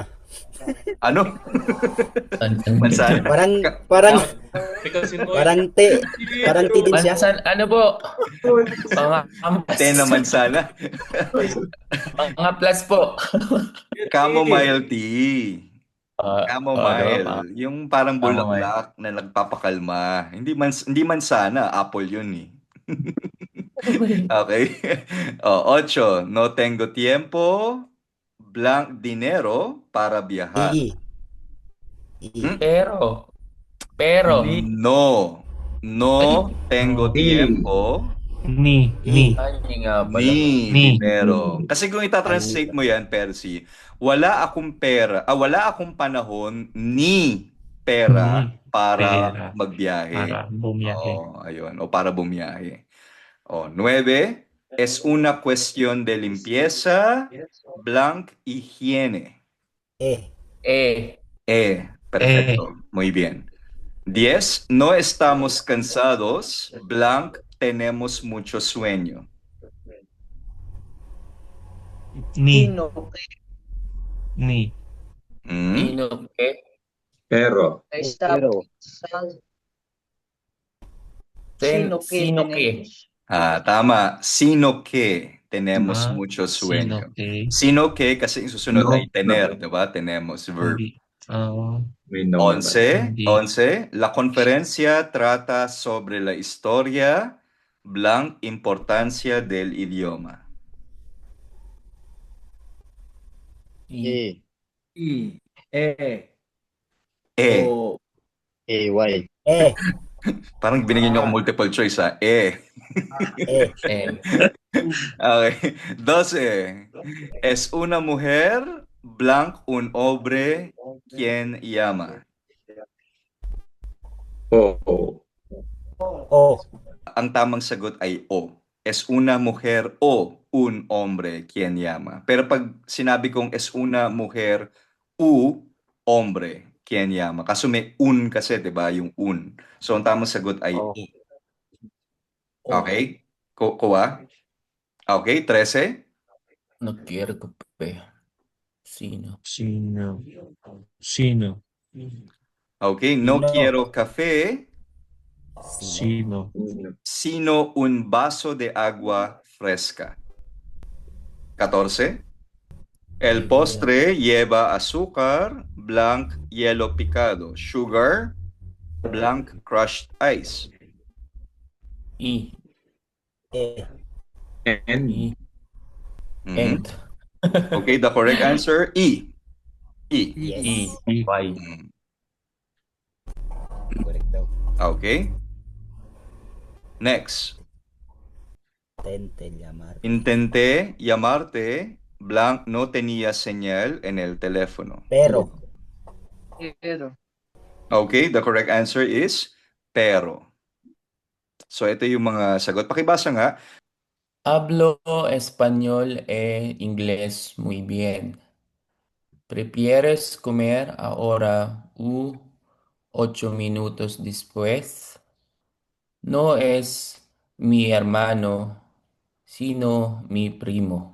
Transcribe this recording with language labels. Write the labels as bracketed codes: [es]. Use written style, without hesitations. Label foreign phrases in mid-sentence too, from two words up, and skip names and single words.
[tl] Ano? Manzana. Parang te. Parang te din siya. Mansan, ano po? [es] Té na manzana. [tl] Mga plus po. [en] Chamomile tea. Chamomile. [tl] Diba? Yung parang bulaklak na nagpapakalma. Hindi manzana, apple yun eh. Okay. [es] 8, no tengo tiempo, blank, dinero para viajar. I. Pero. No tengo tiempo, Ni. Ay, nga pala. Ni. dinero. [tl] Kasi kung itatranslate mo yan, Percy, wala akong panahon ni pera para magbiyahe. Para bumiyahe. Ayun. O para bumiyahe. 9, [es] es una cuestión de limpieza, blank, higiene. Perfecto. Muy bien. 10, no estamos cansados, blank, tenemos mucho sueño. Ni. Sino Ni. Sino ke? Pero. Sino ke? [tl] Tama. [es] Sino que tenemos mucho sueño. Sino que [tl] kasi yung susunod ay tener, diba? Tenemos verb. May no. [es] 11, la conferencia trata sobre la historia, blank, importancia del idioma. I. Y. [tl] Parang binigyan niyo ako multiple choice ha. Okay. 12. [es] Es una mujer, blank, un hombre, quien llama. O. [tl] Ang tamang sagot ay O. [es] Es una mujer o un hombre quien llama. [tl] Pero pag sinabi kong [es] es una mujer u hombre quien llama. [tl] Kaso may un kasi, 'di ba? Yung un. So ang tamang sagot ay I. Okay? Kuha? Okay, 13. [es] No quiero kape. Sino? Okay, no Sino? quiero café, Sino? sino un vaso de agua fresca. 14. El postre lleva azúcar, blank, hielo picado. [en] Sugar, blank, crushed ice. [es] I. N. I. Mhm. [en] And. Okay, the correct answer, E. [es] I. [en] Yes. [es] I. I. Y. Mm. [tl] Correct daw. [en] Okay. Next. [es] Tente llamar. Intenté llamarte, blank no tenía señal en el teléfono. Pero. Pero. [en] Okay, the correct answer is pero. [tl] So ito yung mga sagot. Pakibasa nga. [es] Hablo español e inglés muy bien. ¿Prefieres comer ahora u 8 minutos después? No es mi hermano, sino mi primo.